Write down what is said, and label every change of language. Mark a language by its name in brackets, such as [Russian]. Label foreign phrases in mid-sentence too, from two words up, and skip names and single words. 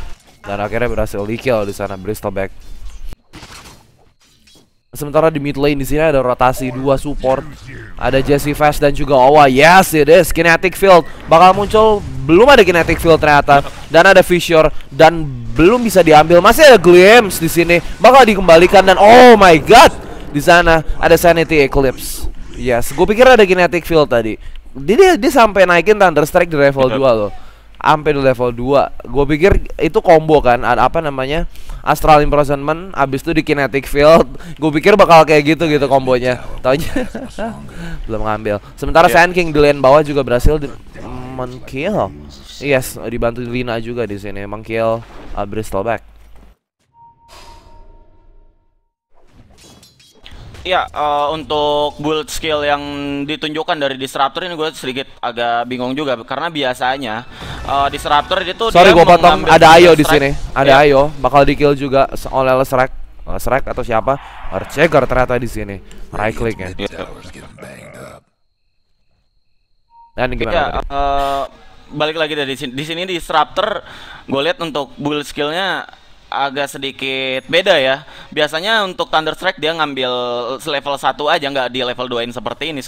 [Indonesian] Dan akhirnya berhasil di-kill di sana Bristleback. Sementara di mid lane di sini ada rotasi 2 support. Ada Jesse Fast dan juga Owa. [English] Yes, it is Kinetic Field. [Indonesian] Bakal muncul, belum ada Kinetic Field ternyata. Dan ada Fissure dan belum bisa diambil. Masih ada Glimpse di sini. Bakal dikembalikan dan [English] oh my god. [Indonesian] Di sana ada Sanity Eclipse. Yes, gue pikir ada Kinetic Field tadi. Dia sampai naikin Thunderstrike di level 2 loh. Sampai di level 2. Gue pikir itu combo kan, ada apa namanya? Astral Imprisonment, abis itu di Kinetic Field. Gue pikir bakal kayak gitu kombonya. Taunya belum ngambil. Sementara Sand King di lane bawah juga berhasil men-kill. Yes, dibantu Lina juga di sini meng-kill Bristleback. Ya, untuk build skill yang ditunjukkan dari Disruptor ini gue sedikit agak bingung juga karena biasanya Disruptor itu sorry gue potong, ada Ayo di sini, ada Ayo bakal di kill juga oleh Leshrac atau siapa? Earthshaker ternyata di sini, [English] right click [Indonesian] ya. Dan gimana? Balik lagi dari di sini Disruptor, gue lihat untuk build skillnya agak sedikit beda ya. Biasanya untuk Thunderstrike dia ngambil level 1 aja, nggak di level 2-in seperti ini.